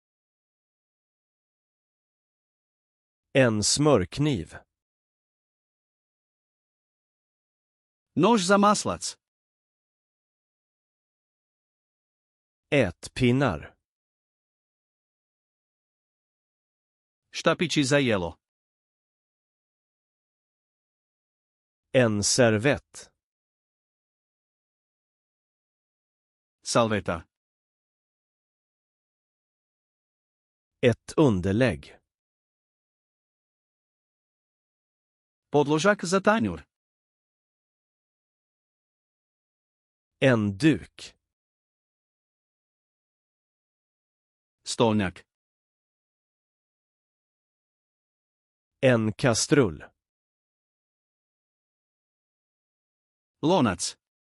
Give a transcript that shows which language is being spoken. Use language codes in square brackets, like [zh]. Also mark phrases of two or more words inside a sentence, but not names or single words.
[sv] En smörkniv. [hr] Nož za maslac. [sv] Ätpinnar. [hr] Štapići za jelo. [sv] En servett. [hr] Salveta. [sv] Ett underlägg. [hr] Podložak za tanjur. [sv] En duk. [hr] Stolnjak. [sv] En kastrull. [hr] Lonac.